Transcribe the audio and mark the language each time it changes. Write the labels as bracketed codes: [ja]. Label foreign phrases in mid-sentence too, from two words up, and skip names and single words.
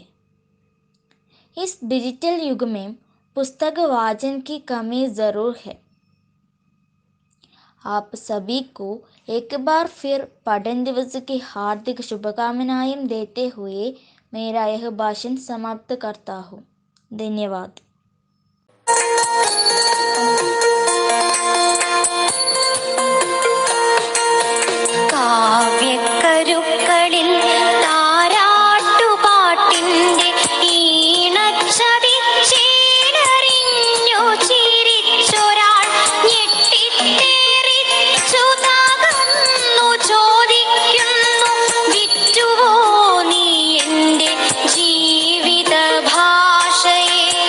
[hi] इस डिजिटल युग में पुस्तक वाचन की कमी ज़रूर है। आप सभी को एक बार फिर पठन दिवस की हार्दिक शुभकामनाएं देते हुए मेरा यह भाषण समाप्त करता हूँ। धन्यवाद। [ml] കാവ്യക്കരുക്കളിൽ താരാട്ടുപാട്ടിൻ്റെ ഈണച്ചതിച്ചേനറിഞ്ഞു ചിരിച്ചൊരാൾ ഞെട്ടിത്തേറിച്ചു തകർന്നു ചോദിക്കുന്നു, വിറ്റുവോ നീ എൻ്റെ ജീവിത ഭാഷയെ?